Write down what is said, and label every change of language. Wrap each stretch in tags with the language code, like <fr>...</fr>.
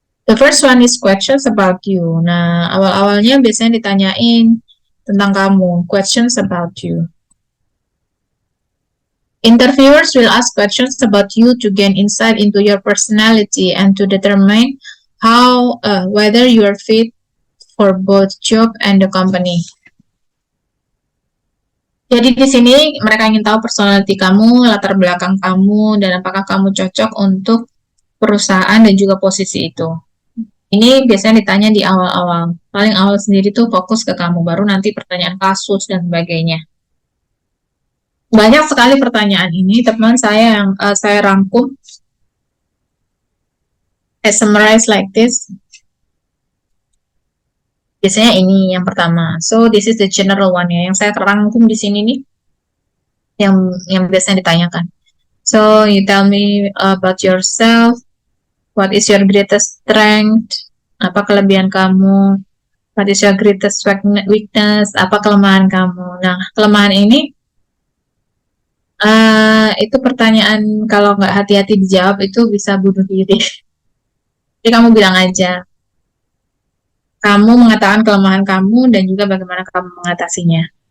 <en>The first one is questions about you.</en> <id>Nah, awal-awalnya biasanya ditanyain tentang kamu,</id> <en>questions about you. Interviewers will ask questions about you to gain insight into your personality and to determine whether you are fit for both job and the company.</en> <id>Jadi di sini mereka ingin tahu personality kamu, latar belakang kamu, dan apakah kamu cocok untuk perusahaan dan juga posisi itu. Ini biasanya ditanya di awal-awal. Paling awal sendiri tuh fokus ke kamu, baru nanti pertanyaan kasus dan sebagainya. Banyak sekali pertanyaan ini, teman saya yang saya rangkum.</id> <en>I summarize like this.</en> <id>Biasanya ini yang pertama.</id> <en>So this is the general one</en> <id>ya. Yang saya rangkum di sini nih, yang biasanya ditanyakan.</id> <en>So you tell me about yourself. What is your greatest strength?</en> <id>Apa kelebihan kamu?</id> <en>What is your greatest weakness?</en> <id>Apa kelemahan kamu? Nah, kelemahan ini itu pertanyaan kalau nggak hati-hati dijawab itu bisa bunuh diri. Jadi kamu bilang aja. Kamu mengatakan kelemahan kamu dan juga bagaimana kamu mengatasinya.</id>